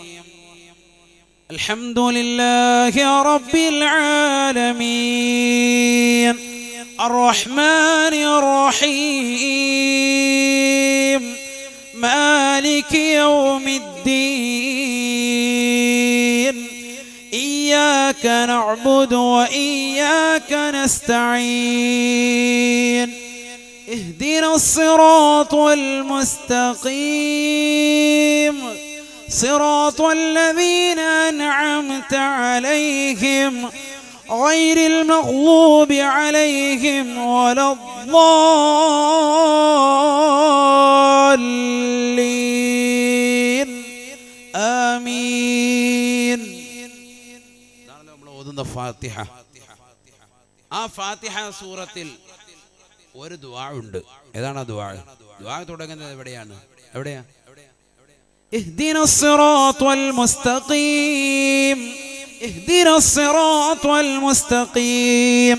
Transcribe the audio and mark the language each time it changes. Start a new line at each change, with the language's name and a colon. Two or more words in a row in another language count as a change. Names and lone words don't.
Arabic: الحمد لله رب العالمين الرحمن الرحيم مالك يوم الدين إياك نعبد وإياك നസ്തഈൻ اهدنا الصراط المستقيم صراط الذين أنعمت عليهم غير المغضوب عليهم ولا الضالين آمين. فاتحة.
Malayalam: ഫാത്തിഹ സൂറത്തിൽ ഒരു ദുആ ഉണ്ട്. ഏതാണ് ആ ദുആ? ദുആ തുടങ്ങുന്നത് എവിടെയാണ്? എവിടെയാ?
Arabic: اهدنا الصراط المستقيم اهدنا الصراط المستقيم.